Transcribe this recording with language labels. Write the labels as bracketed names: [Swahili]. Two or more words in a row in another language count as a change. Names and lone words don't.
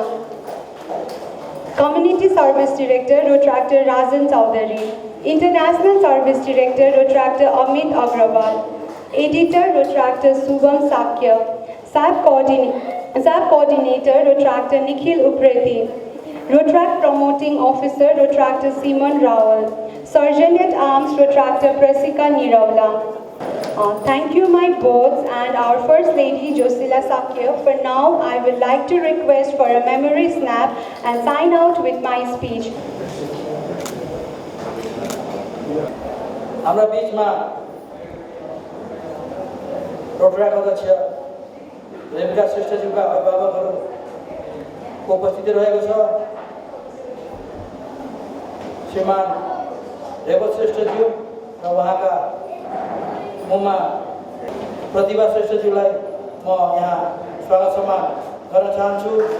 [English] Community Service Director, Retractor Rajan Chaudhary. International Service Director, Retractor Amit Agrawal. Editor, Retractor Subham Sakya. SAP Coordinator, Retractor Nikhil Upreti. Retract Promoting Officer, Retractor Simon Rawal. Sergeant at Arms, Retractor Prasika Niravla. Thank you, my boards and our First Lady, Josila Sakya. For now, I would like to request for a memory snap and sign out with my speech. [Nepali] हाम्रा बीचमा रोटरीका अध्यक्ष रेणुका श्रेष्ठज्यूका अभिभावकहरूको उपस्थिति रहेको छ। श्रीमान रेवत श्रेष्ठज्यू र उहाँका मुम्मा प्रतिभा श्रेष्ठज्यूलाई म यहाँ स्वागत सम्मान गर्न चाहन्छु।